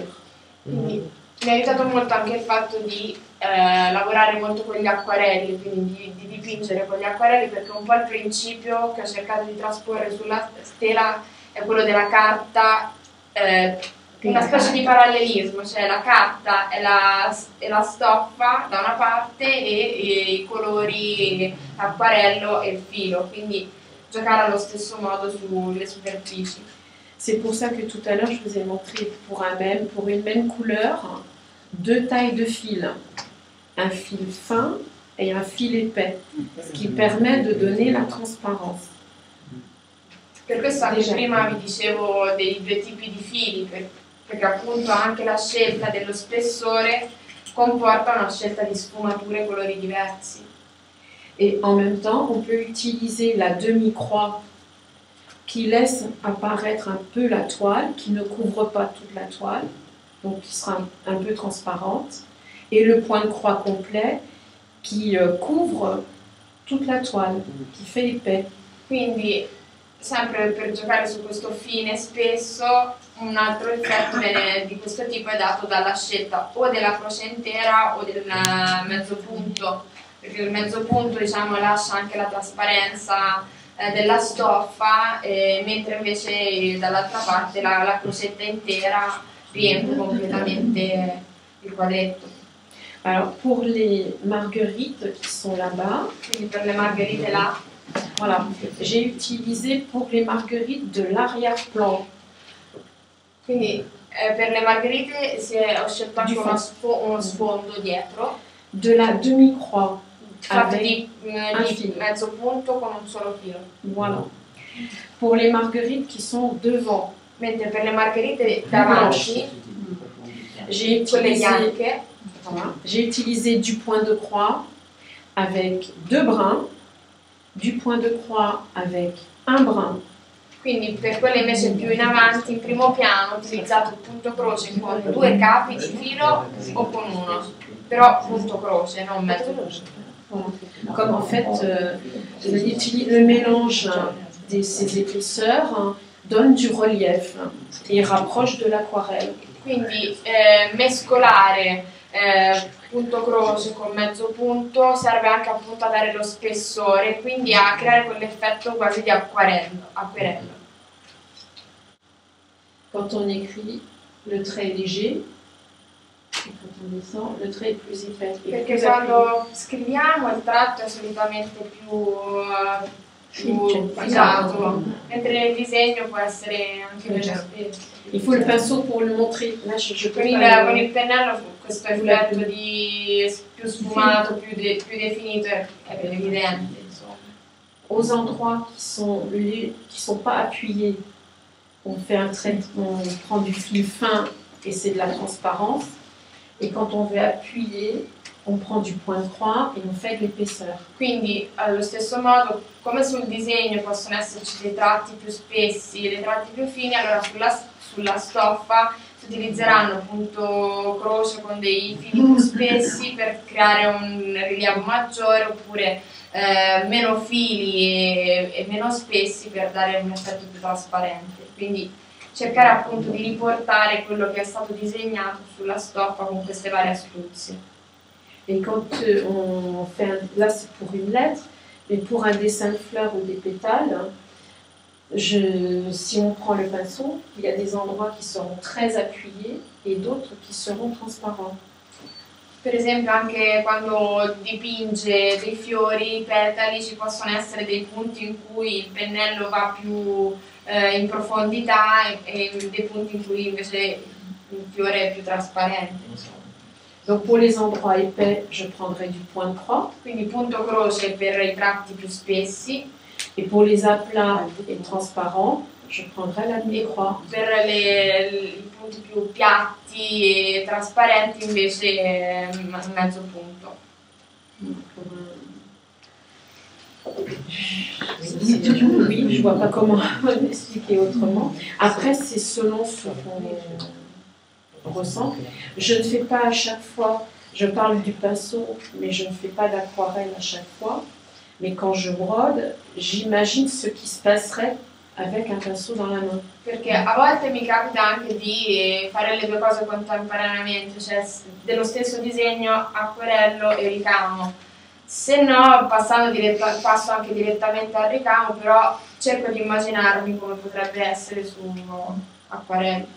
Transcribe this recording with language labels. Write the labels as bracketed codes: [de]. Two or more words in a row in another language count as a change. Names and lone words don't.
[it] Quindi mi ha aiutato molto anche il fatto di lavorare molto con gli acquarelli, quindi di dipingere con gli acquarelli, perché un po' il principio che ho cercato di trasporre sulla tela è quello della carta una specie di parallelismo, cioè la carta e la stoffa da una parte e i colori, l'acquarello e il filo, quindi giocare allo stesso modo sulle superfici. [fr] C'est pour ça que tout à l'heure je vous ai montré pour une même couleur, deux tailles de fil, un fil fin et un fil épais, ce qui permet de donner la transparence. [it] Per questo anche prima vi dicevo dei due tipi di fili, perché appunto anche la scelta dello spessore comporta una scelta di sfumature e colori diversi. [fr] Et en même temps, on peut utiliser la demi-croix qui laisse apparaître un peu la toile, qui ne couvre pas toute la toile, donc qui sera un peu transparente, et le point de croix complet qui couvre toute la toile, qui fait épais. [it] Quindi, sempre per giocare su questo fine spesso, un altro effetto di questo tipo è dato dalla scelta o della croce intera o del mezzo punto, perché il mezzo punto, diciamo, lascia anche la trasparenza della stoffa, mentre invece dall'altra parte la crocetta intera riempie completamente il quadretto. [fr] Alors pour les marguerites qui sont là-bas, [it] Quindi per le margherite là, [fr] voilà, j'ai utilisé pour les marguerites de l'arrière-plan. [it] quindi per le margherite ho scelto anche uno sfondo dietro, [fr] De la demi-croix, [it] fatto [fr] avec [it] di filo. mezzo punto con un solo filo. [fr] Voilà. Pour les marguerites qui sont devant, [it] Mentre per le margherite davanti, [fr] j'ai [it] quelle [fr] utilisé, [it] bianche, [fr] voilà, j'ai utilisé du point de croix avec deux brins, du point de croix avec un brin, [it] quindi per quelle invece più in avanti, in primo piano, ho utilizzato il punto croce con due capi di filo o con uno, però punto croce, non mezzo croce. [fr] voilà. Comme en fait le mélange ces épaisseurs donne du relief et rapproche de l'aquarelle. [it] Quindi mescolare punto croce con mezzo punto serve anche appunto a dare lo spessore, quindi a creare quell'effetto quasi di acquerello. [fr] Quand on écrit, le trait est léger, et quand on descend, le trait est plus épais. Et [it] Perché [fr] plus [it] quando scriviamo il tratto è solitamente più pesato, mentre nel disegno può essere anche meno spesso. [fr] Il faut le pinceau pour le montrer. Là, je peux [it] Con [fr] pas [it] il pennello questo effetto di più sfumato, più definito è più evidente. Insomma. [fr] Aux endroits qui sont pas appuyés, on fait un trait, on prend du fil fin et c'est de la transparence. Et quand on veut appuyer, on prend du point de croix et on fait de l'épaisseur. [it] Quindi allo stesso modo, come sul disegno possono esserci dei tratti più spessi e dei tratti più fini, allora sulla stoffa si utilizzeranno punto croce con dei fili più spessi per creare un rilievo maggiore, oppure meno fili e meno spessi per dare un effetto più trasparente. Quindi cercare appunto di riportare quello che è stato disegnato sulla stoffa con queste varie astuzie. [fr] Et quand on fait là c'est pour une lettre, mais pour un dessin de fleurs ou des pétales, si on prend le pinceau, il y a des endroits qui seront très appuyés et d'autres qui seront transparents. [it] Per esempio anche quando dipinge dei fiori, petali, ci possono essere dei punti in cui il pennello va più in profondità e dei punti in cui invece il fiore è più trasparente. Insomma. [fr] Donc pour les endroits épais, je prendrai du point de croix. [it] Quindi punto croce per i tratti più spessi. [fr] Et pour les aplats et transparents, je prendrai la demi-croix. [it] Per i punti più piatti e trasparenti invece mezzo punto. [fr] Oui, je vois pas comment expliquer autrement. Après, c'est selon ce qu'on ressent. Je ne fais pas à chaque fois, je parle du pinceau, mais je ne fais pas d'aquarelle à chaque fois. Mais quand je brode, j'imagine ce qui se passerait avec un pinceau dans la main. [it] Perché a volte mi capita anche di fare le due cose contemporaneamente, cioè dello stesso disegno, acquerello e ricamo. Se no, passo anche direttamente al ricamo, però cerco di immaginarmi come potrebbe essere su acquerello.